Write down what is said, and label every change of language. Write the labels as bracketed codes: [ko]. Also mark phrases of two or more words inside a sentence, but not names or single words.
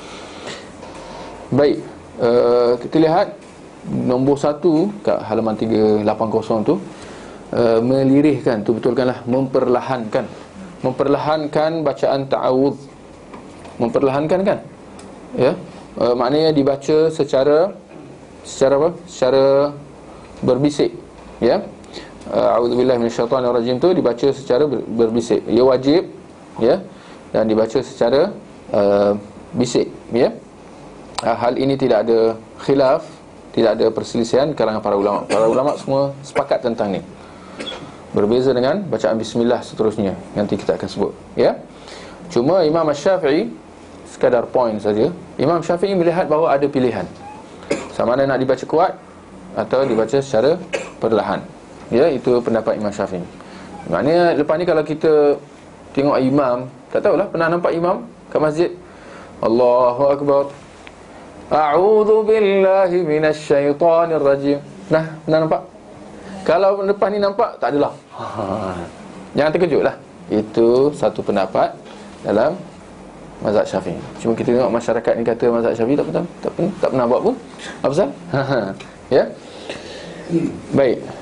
[ms] Baik, kita lihat nombor 1 kat halaman 380 tu, melirihkan tu, betulkanlah, memperlahankan bacaan ta'awudz. Memperlahankan, kan, ya. Maknanya dibaca secara apa? Secara berbisik, ya. [ar] أعوذ بالله من الشيطان الرجيم [ms] tu dibaca secara berbisik. Ia wajib, ya, dan dibaca secara bisik, ya. Hal ini tidak ada khilaf, tidak ada perselisihan kalangan para ulama. Para ulama semua sepakat tentang ni. Berbeza dengan bacaan bismillah seterusnya, nanti kita akan sebut, ya. Cuma Imam Syafi'i, sekadar point saja, Imam Syafi'i melihat bahawa ada pilihan, sama ada nak dibaca kuat atau dibaca secara perlahan, ya. Itu pendapat Imam Syafi'i. Maknanya lepas ni kalau kita tengok imam, tak tahulah, pernah nampak imam kat masjid, [ar] الله أكبر، أعوذ بالله من الشيطان الرجيم. [ms] Nah, pernah nampak? Kalau lepas ni nampak, tak adalah. Jangan terkejutlah. Itu satu pendapat dalam mazhab Syafi'i. Cuma kita tengok masyarakat ni kata mazhab Syafi'i tak pernah buat pun. Apa pasal? Ya. Baik.